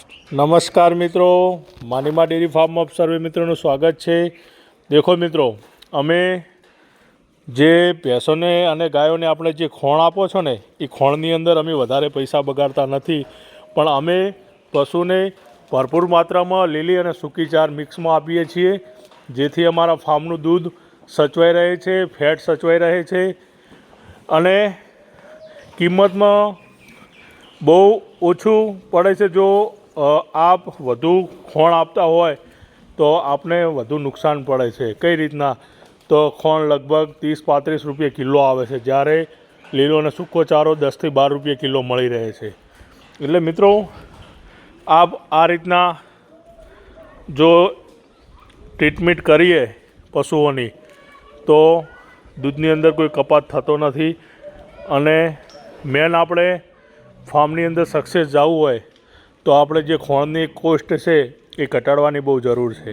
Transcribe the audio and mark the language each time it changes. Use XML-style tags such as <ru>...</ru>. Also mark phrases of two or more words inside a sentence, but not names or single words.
<hi>नमस्कार मित्रों, मानीमा डेरी फार्म ऑफ सर्वे मित्रों स्वागत है। देखो मित्रों,</hi> <gu>અમે જે ભેંસોને અને ગાયોને આપણે જે ખોણ આપો છો ને એ ખોણની અંદર અમે વધારે પૈસા બગાડતા નથી, પણ અમે પશુને ભરપૂર માત્રામાં લીલી અને સૂકી ચાર મિક્સમાં આપીએ છીએ, જેથી અમારા ફાર્મનું દૂધ સચવાઈ રહે છે, ફેટ સચવાઈ રહે છે અને કિંમતમાં બહુ ઓછું પડે છે। જો આપ વધુ ખોણ આપતા હોય તો આપને વધુ નુકસાન પડે છે। કઈ રીતના તો ખોણ લગભગ 30-35 રૂપિયે કિલો આવે છે, જ્યારે લીલો અને સૂકો ચારો 10 થી 12 રૂપિયે કિલો મળી રહે છે। એટલે મિત્રો, આપ આ રીતના જો ટ્રીટમેન્ટ કરીએ પશુઓની તો દૂધની અંદર કોઈ કપાત થતો નથી અને મેન આપણે ફાર્મની અંદર સક્સેસ જાવું હોય તો આપણે જે ખોણની કોસ્ટ છે એ ઘટાડવાની બહુ જરૂર છે।</gu>